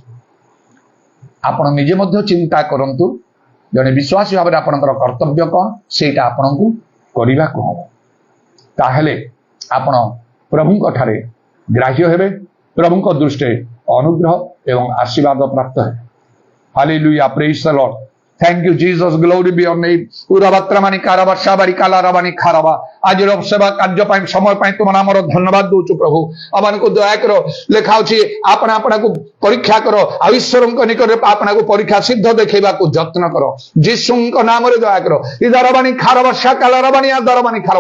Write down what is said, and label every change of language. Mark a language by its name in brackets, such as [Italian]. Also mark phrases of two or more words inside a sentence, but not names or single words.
[Odia] ଆପଣ ନିଜେ ମଧ୍ୟ ଚିନ୍ତା କରନ୍ତୁ, ଜଣେ ବିଶ୍ୱାସୀ ଭାବରେ ଆପଣଙ୍କର କର୍ତ୍ତବ୍ୟ କ'ଣ, ସେଇଟା ଆପଣଙ୍କୁ କରିବାକୁ ହେବ। ତାହେଲେ ଆପଣ ପ୍ରଭୁଙ୍କ ଠାରେ ଗ୍ରାହ୍ୟ ହେବେ, ପ୍ରଭୁଙ୍କ ଦୃଷ୍ଟିରେ ଅନୁଗ୍ରହ ଏବଂ ଆଶୀର୍ବାଦ ପ୍ରାପ୍ତ ହେବେ। [English] Hallelujah, praise the Lord. Thank you, Jesus. Glory be your name. Uravatramani karaba shabari kalarabani kharaba. [Odia] ଆଜିର ସେବା କାର୍ଯ୍ୟ ପାଇଁ ସମୟ ପାଇଁ ତୁମ ନାମର ଧନ୍ୟବାଦ ଦଉଛୁ ପ୍ରଭୁ। ଆମମାନଙ୍କୁ ଦୟା କର। ଲେଖା ଅଛି ଆପଣ ଆପଣଙ୍କୁ ପରୀକ୍ଷା କର, ଆଉ ଈଶ୍ୱରଙ୍କ ନିକଟରେ ଆପଣଙ୍କୁ ପରୀକ୍ଷା ସିଦ୍ଧ ଦେଖେଇବାକୁ ଯତ୍ନ କର। ଯୀଶୁଙ୍କ ନାମରେ ଦୟା କର। ଇଦାରବାନି ଖାରବା ଶାକାଲାରବାନି ଆଦାରବାନି ଖାରବା।